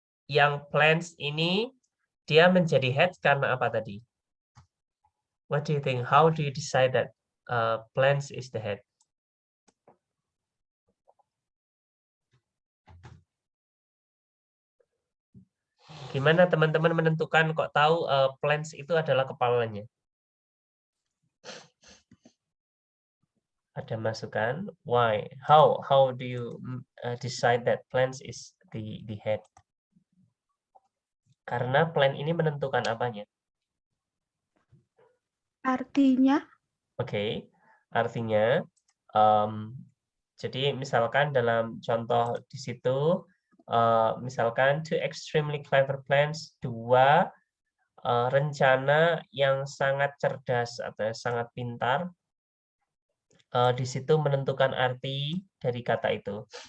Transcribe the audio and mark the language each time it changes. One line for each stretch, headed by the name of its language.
Indonesian: Yang plans ini dia menjadi head karena apa tadi?
English: What do you think? How do you decide that plans is the head?
Indonesian: Gimana teman-teman menentukan kok tahu plans itu adalah kepalanya? Ada masukan?
English: Why? How do you decide that plans is the head?
Indonesian: Karena plan ini menentukan apanya? Artinya? Oke, artinya jadi misalkan dalam contoh di situ, misalkan
English: two extremely clever plans,
Indonesian: 2 rencana yang sangat cerdas atau sangat pintar, di situ menentukan arti dari kata itu.